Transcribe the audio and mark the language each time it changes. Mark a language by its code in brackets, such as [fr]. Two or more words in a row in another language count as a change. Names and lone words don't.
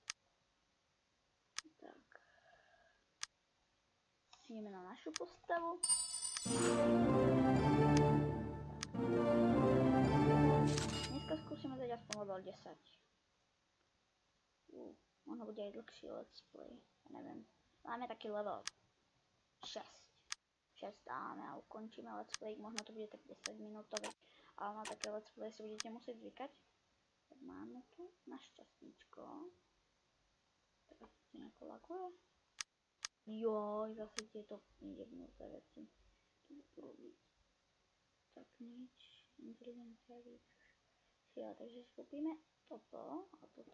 [sk] Tak. Ideme na našu postavu. Dneska skúsime dať aspoň level 10. Možno bude aj dlhší [en] let's play. [sk] Ja neviem. Máme taký level 6. 6 dáme a ukončíme [en] let's play. [sk] Možno to bude tak 10 minútové. Ale na také [en] let's play [sk] si budete musieť zvykať. Tak máme tu na šťastníčko. Teraz si nejako laguje. Joj, zase tieto jebnuté veci. Tu budú robiť. Tak nič. Inteligencia víc. Ja, takže skúpime toto a toto.